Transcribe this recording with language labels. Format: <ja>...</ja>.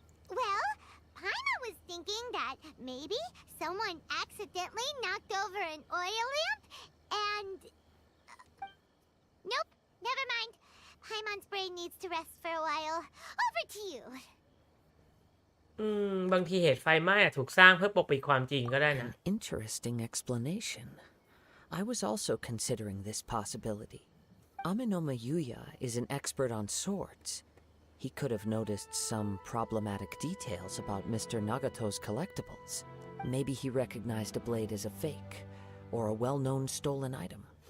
<en>Well, Paima was thinking that maybe someone accidentally knocked over an oil lamp and... Nope, never mind. Paimon's brain needs to rest for a while. Over to you.</en> <th>บางทีเหตุไฟไหม้ถูกสร้างเพื่อปกปิดความจริงก็ได้นะ</th> <en>An interesting explanation. I was also considering this possibility. Amenoma Yuya is an expert on swords. He could have noticed some problematic details about Mr. Nagato's collectibles. Maybe he recognized a blade as a fake, or a well-known stolen item.</en>